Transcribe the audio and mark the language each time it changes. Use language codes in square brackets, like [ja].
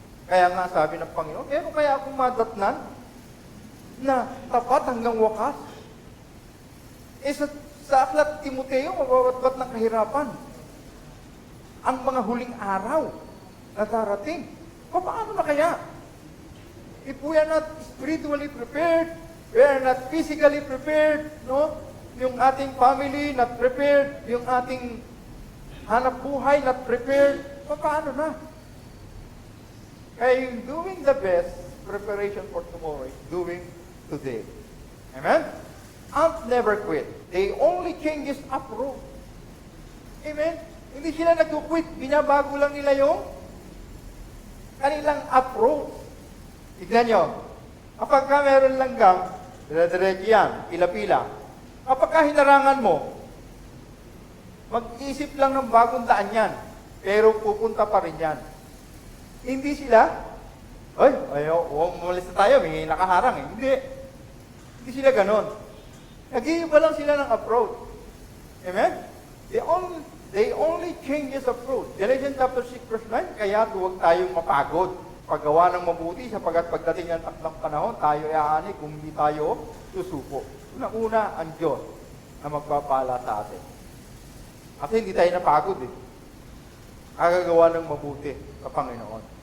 [tl] Kaya nga sabi ng Panginoon, meron kaya akong madatnan na tapat hanggang wakas? Sa aklat Timoteo, mababatbat ng kahirapan. Ang mga huling araw na darating. Paano na kaya? [en] If we are not spiritually prepared, we are not physically prepared, no? [tl] Yung ating family [en] not prepared, [tl] yung ating hanap buhay not prepared, paano na? Kaya yung [en] doing the best preparation for tomorrow is doing today. Amen? Ants never quit. They only changes approach. [tl] Amen? Hindi sila nag-quit. Binabago lang nila yung kanilang approach. Tignan nyo. Kapag ka meron langgam, dire-diretso yan, pila-pila. Kapag ka hinarangan mo, mag-isip lang ng bagong daan yan. Pero pupunta pa rin yan. Hindi sila, umalis na tayo, may nakaharang eh. Hindi sila ganon. Nag-iiba lang sila ng approach. Amen? [en] They only changes approach. Galatians chapter 6 verse 9, [tl] kaya huwag tayong mapagod. Paggawa ng mabuti, sapagat pagdating ng takdang panahon, tayo ay aani kung hindi tayo susuko. Una-una, ang Diyos na magpapala sa atin. Kasi hindi tayo napagod eh. Kagagawa ng mabuti sa Panginoon.